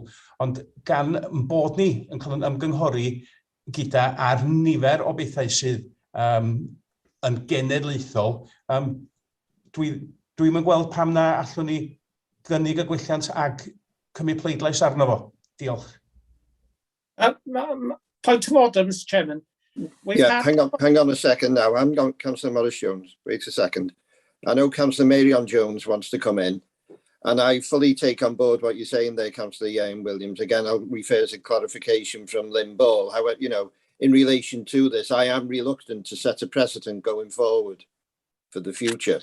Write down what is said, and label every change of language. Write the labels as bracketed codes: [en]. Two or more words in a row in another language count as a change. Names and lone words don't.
[cy] Ond gan bod ni yn cael yn ymgynghori gyda ar nifer o bethau sydd yn genedlaethol, dwi'n gweld pam na allwn ni gynnig y gwelliant ag cymryd pleidlais arno fo. Diolch. [en] Point of order, Mr. Chairman. Yeah, hang on a second now. I'm going, Councillor Morris-Jones. Wait a second. I know Councillor Marion Jones wants to come in, and I fully take on board what you're saying there, Councillor Ian Williams. Again, I'll refer to clarification from Lynn Ball. However, you know, in relation to this, I am reluctant to set a precedent going forward for the future.